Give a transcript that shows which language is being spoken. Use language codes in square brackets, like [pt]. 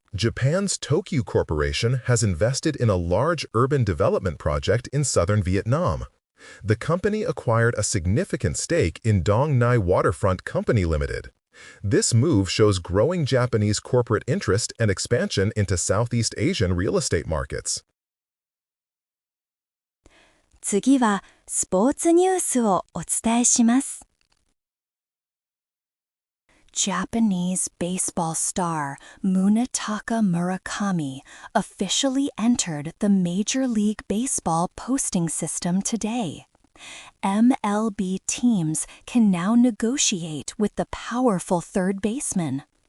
[en] Japan's Tokyu Corporation has invested in a large urban development project in southern Vietnam. The company acquired a significant stake in Dong Nai Waterfront Company Limited. This move shows growing Japanese corporate interest and expansion into Southeast Asian real estate markets. [ja] 次はスポーツニュースをお伝えします。 [en] Japanese baseball star Munetaka Murakami officially entered the Major League Baseball posting system today. MLB teams can now negotiate with the powerful third baseman.